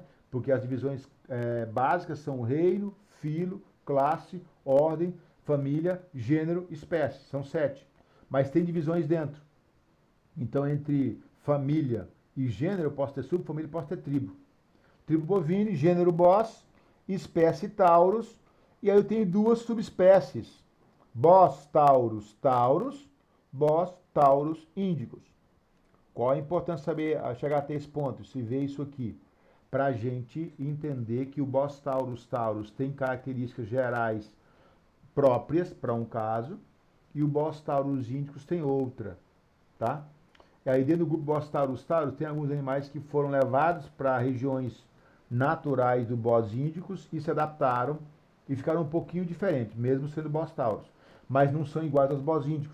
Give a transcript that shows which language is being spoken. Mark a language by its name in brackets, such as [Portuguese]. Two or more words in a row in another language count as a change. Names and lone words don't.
[Portuguese] Porque as divisões básicas são reino, filo, classe, ordem, família, gênero, espécie. São 7. Mas tem divisões dentro. Então, entre família e gênero, eu posso ter subfamília e posso ter tribo. Tribo bovine, gênero Bos, espécie Taurus, e aí eu tenho duas subespécies. Bos Taurus taurus, Bos Taurus índicos. Qual a importância de saber chegar até esse ponto? Se vê isso aqui, para a gente entender que o Bos Taurus taurus tem características gerais próprias para um caso e o Bos Taurus índicos tem outra, tá? E aí dentro do grupo Bos Taurus taurus tem alguns animais que foram levados para regiões naturais do Bos índicos e se adaptaram e ficaram um pouquinho diferentes, mesmo sendo Bos Taurus, mas não são iguais aos Bos índicos.